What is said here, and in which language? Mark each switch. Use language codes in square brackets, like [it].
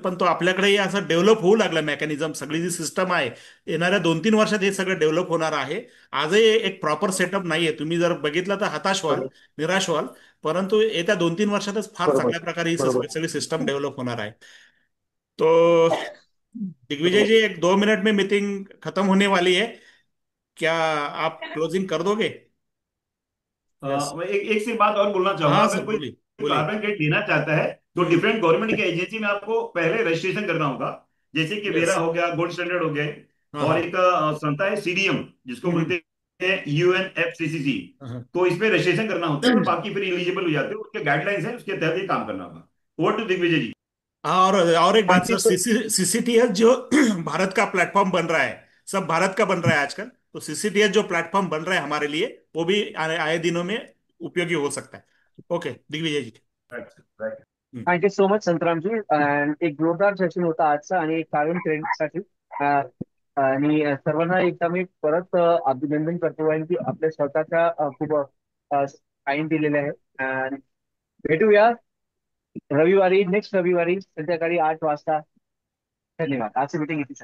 [mr] पण तो आपल्याकडेही असं डेव्हलप होऊ लागला मेकॅनिझम. सगळी जी सिस्टम आहे, येणाऱ्या 2-3 वर्षात हे सगळं डेव्हलप होणार आहे. आजही एक प्रॉपर सेटअप नाहीये. तुम्ही जर बघितलं तर हताश व्हाल, बरोबर. निराश व्हाल. परंतु येत्या 2-3 वर्षातच फार बरोबर. चांगल्या प्रकारे ही बरोबर. सगळी सिस्टम डेव्हलप होणार आहे. तो दिग्विजय बरोबर. [hi] जी, एक 2 मिनट में मीटिंग खत्म होने वाली है। क्या आप क्लोजिंग कर दोगे? यस। मैं एक एक सी बात और बोलना चाहूंगा। हाँ सर कोई बोलिए बोलिए। कार्बन क्रेडिट लेना चाहता है तो हम्म। डिफरेंट गवर्नमेंट की एजेंसी में आपको पहले रजिस्ट्रेशन करना होगा। जैसे कि यस। वेरा हो गया, गोल्ड स्टैंडर्ड हो गए, हाँ और हाँ। एक संस्था है सीडीएम, जिसको हम्म। बोलते हैं यूएनएफसीसीसी। हाँ। तो इसमें रजिस्ट्रेशन करना होता है और बाकी फिर एलिजिबल हो जाते हो। उसके गाइडलाइंस है, उसके तहत ही काम करना होगा। ओवर टू दिग्विजय जी। हाँ, और एक बात [mr] आणखी [hi] सर, सीसीटीएस जो भारत का प्लेटफॉर्म बन रहा है, सब भारत का बन रहा है आजकल। तो सीसीटीएस जो प्लेटफॉर्म बन रहा है हमारे लिए, वो भी आए आए दिनों में उपयोगी हो सकता है। ओके दिग्विजय जी। हम्म। [mr] Thank you so much संतरामजी. एक जोरदार सेशन होता आजचा आणि कार्बन क्रेडिटसाठी. आणि सर्वांना एकदा मी परत अभिनंदन करतो आहे की आपल्या स्वतःच्या खूप टाइम दिलेले आहे. आणि भेटूया रविवारी, नेक्स्ट रविवारी संध्याकाळी 8 वाजता. धन्यवाद. आजची मीटिंग इथे